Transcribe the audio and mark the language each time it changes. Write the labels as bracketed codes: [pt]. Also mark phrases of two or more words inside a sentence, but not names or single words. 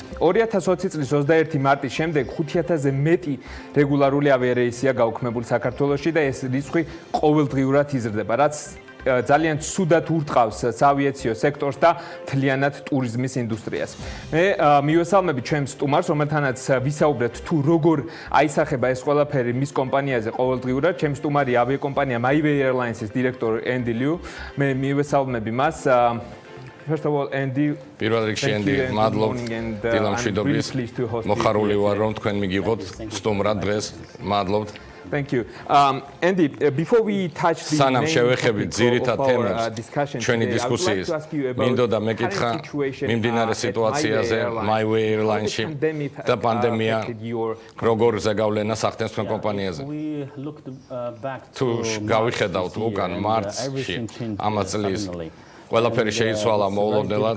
[ka] 2020 წლის 21 მარტის შემდეგ 5,000-ზე მეტი რეგულარული ავიარეისია გაუქმებული საქართველოში და ეს რიცხვი ყოველდღიურად იზრდება, რაც ძალიან ცუდად ურტყავს საავიაციო სექტორს და მთლიანად ტურიზმის ინდუსტრიას. მე მივესალმებით ჩვენს სტუმარს, რომელთანაც ვისაუბრეთ თუ როგორ აისახება ეს ყველაფერი მის კომპანიაზე ყოველდღიურად. ჩემი სტუმარი ავიაკომპანია MyWay Airlines-ის დირექტორი ენდი ლიუ. მე მივესალმები მას. [en] First of all, Andy, [ka] პირველ რიგში ენდი, მადლობთ დილა მშვიდობის. მოხარული ვარ, რომ თქვენ მიგიღოთ სტუმრად დღეს. მადლობთ. [en] Thank you. Andy, before we touch the [ka] სანამ შევეხებით ძირითად თემებს ჩვენი დისკუსიის, მინდოდა მეკითხა მიმდინარე სიტუაციაზე MyWay Airlines-ში და პანდემია როგორ ზეგავლენა სახდენს თქვენ კომპანიაზე. თუ გავიხედავთ უკან მარტში ამ წლის ყველაფერი შეიცვალა მოულოდნელად.